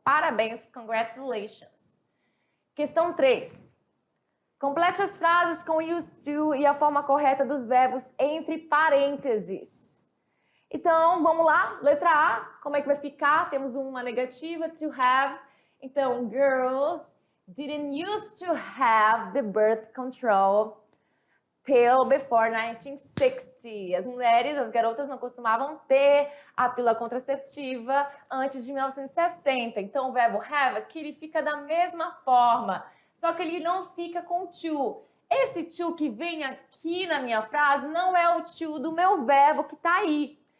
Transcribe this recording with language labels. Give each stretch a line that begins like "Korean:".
Portuguese: Parabéns, congratulations. Questão 3. Complete as frases com used to e a forma correta dos verbos entre parênteses. Então, vamos lá. Letra A, como é que vai ficar? Temos uma negativa, to have.
English: Então, girls didn't used to have the birth control pill before 1960.
Portuguese: As mulheres, as garotas não costumavam ter a pílula contraceptiva antes de 1960. Então, o verbo have aqui ele fica da mesma forma, só que ele não fica com to. Esse to que vem aqui na minha frase não é o to do meu verbo que está aí.